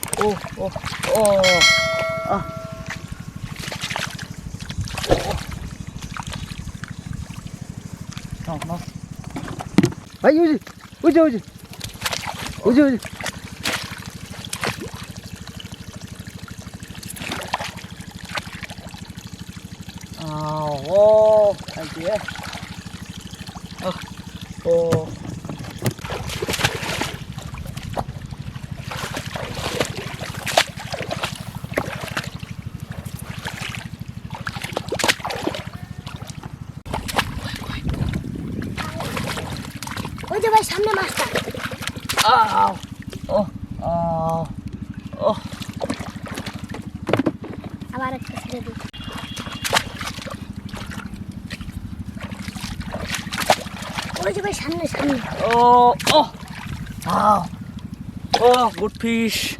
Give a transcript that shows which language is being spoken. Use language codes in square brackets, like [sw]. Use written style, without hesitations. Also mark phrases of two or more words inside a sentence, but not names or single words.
[ko] 아이, 우지. 알지? 오. [bn] ওই যে ভাই সামনে মাছটা আবার একটা ছেড়ে দিই ওই যে ভাই সামনে [en] good fish.